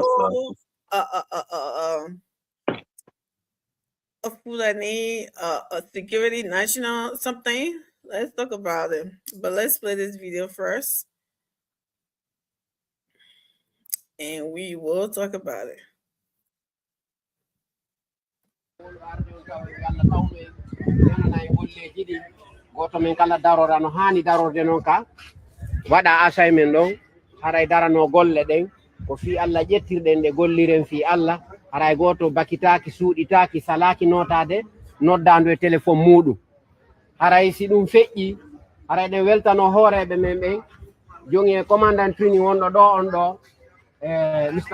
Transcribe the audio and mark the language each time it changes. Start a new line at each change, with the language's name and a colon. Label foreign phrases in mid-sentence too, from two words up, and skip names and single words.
English: whole, Fulani, a security national something. Let's talk about it. But let's play this video first. And we will talk about it.
Fula: Goto min kala darora no hani darorde non ka wada assignment ɗon haray darano golle ɗen ko fi Allah ƴettirɗen nde golliren fi Allah haray goto bakitaki suuɗitaki salaki notade noddandu e téléphone muɗum haray si ɗum feƴƴi haray ɗen weltano hooreɓe men ɓen jongi e commandant training wonɗo ɗo on ɗo Mr.